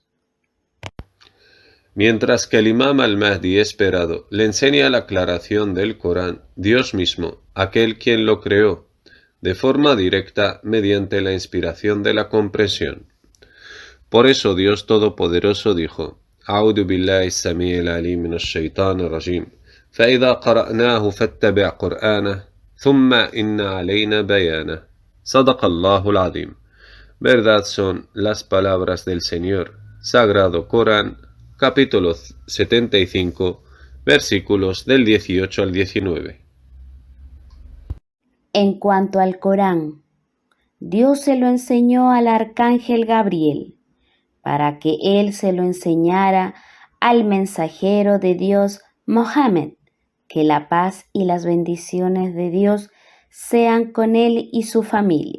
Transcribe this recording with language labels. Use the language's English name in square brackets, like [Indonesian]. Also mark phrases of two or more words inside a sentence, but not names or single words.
[Spanish] Mientras que el Imam al-Mahdi esperado le enseña la aclaración del Corán, Dios mismo, aquel quien lo creó, de forma directa mediante la inspiración de la comprensión. Por eso Dios Todopoderoso dijo: [Arabic] أعوذ بالله السميع العليم من الشيطان الرجيم فإذا قرأناه فاتبع قرآنه ثم إن علينا بيانه صدق الله العظيم. [Spanish] Verdad son las palabras del Señor. Sagrado Corán, capítulo 75, versículos del 18 al 19. En cuanto al Corán, Dios se lo enseñó al arcángel Gabriel, para que él se lo enseñara al mensajero de Dios Mohammed, que la paz y las bendiciones de Dios sean con él y su familia.